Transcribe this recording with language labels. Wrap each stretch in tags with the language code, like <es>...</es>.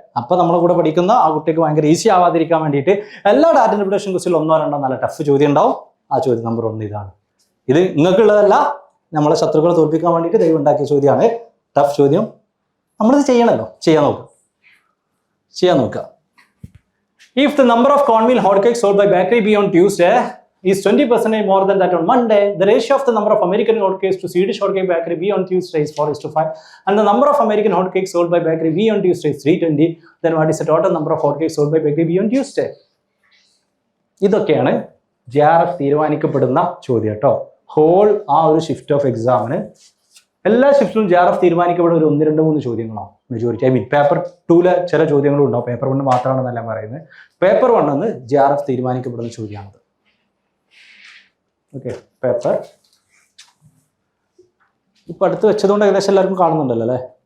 <ml>അപ്പൊ നമ്മളെ കൂടെ പഠിക്കുന്ന ആ കുട്ടിക്ക് ഭയങ്കര ഈസി ആവാതിരിക്കാൻ വേണ്ടിയിട്ട് എല്ലാ ഡാറ്റ ഇന്റർപ്രിട്ടേഷൻ ക്വസ്റ്റ്യൻ 1-2 നല്ല ടഫ് ചോദ്യം ഉണ്ടാവും. ആ ചോദ്യം നമ്പർ 1 ഇതാണ്. ഇത് നിങ്ങൾക്കുള്ളതല്ല, നമ്മളെ ശത്രുക്കളെ തോൽപ്പിക്കാൻ വേണ്ടിയിട്ട് ദൈവം ഉണ്ടാക്കിയ ചോദ്യമാണ്. ടഫ് ചോദ്യം. നമ്മളിത് ചെയ്യണമല്ലോ, ചെയ്യാൻ നോക്കുക.</ml> <en>If the number of cornmeal hotcakes sold by bakery B on Tuesday is 20% more than that on Monday, the ratio of the number of American hotcakes to Swedish hotcake bakery B on Tuesday is 4:5, and the number of American hotcakes sold by bakery B on Tuesday is 320. Then what is the total number of hotcakes sold by bakery B on Tuesday?</en> <ml>ഇതൊക്കെയാണ് JRF തീരുമാനിക്കപ്പെടുന്ന ചോദ്യം കേട്ടോ. Whole ആ ഒരു shift of എക്സാമിന് എല്ലാ ഷിഫ്റ്റിലും JRF തീരുമാനിക്കപ്പെടുന്ന ഒരു 1, 2, 3 ചോദ്യങ്ങളാണ് majority. I mean paper 2-ലെ ചില ചോദ്യങ്ങളും ഉണ്ടാവും, പേപ്പർ 1 മാത്രമാണെന്നല്ല പറയുന്നത്. പേപ്പർ 1 എന്ന് JRF തീരുമാനിക്കപ്പെടുന്ന ചോദ്യമാണത്. ഓക്കെ, പേപ്പർ ഇപ്പൊ അടുത്ത് വെച്ചതുകൊണ്ട് ഏകദേശം എല്ലാവർക്കും കാണുന്നുണ്ടല്ലോ അല്ലേ?</ml>